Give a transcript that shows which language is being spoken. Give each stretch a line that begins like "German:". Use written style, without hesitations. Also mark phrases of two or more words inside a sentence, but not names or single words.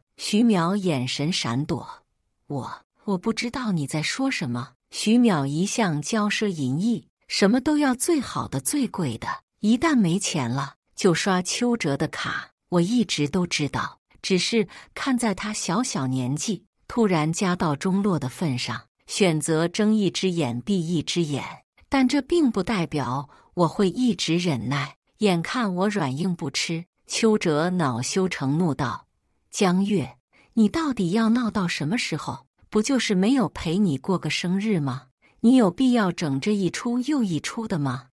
Chinese: 徐淼眼神閃躲，我不知道你在說什麼。徐淼一向驕奢淫逸，什麼都要最好的最貴的，一旦沒錢了就刷邱哲的卡。我一直都知道，只是看在他小年紀突然家道中落的份上，選擇睜一隻眼閉一隻眼，但這並不代表我會一直忍耐。眼看我軟硬不吃，邱哲惱羞成怒道，江月，你到底要鬧到什麼時候？不就是沒有陪你過個生日嗎？你有必要整這一出又一出的嗎？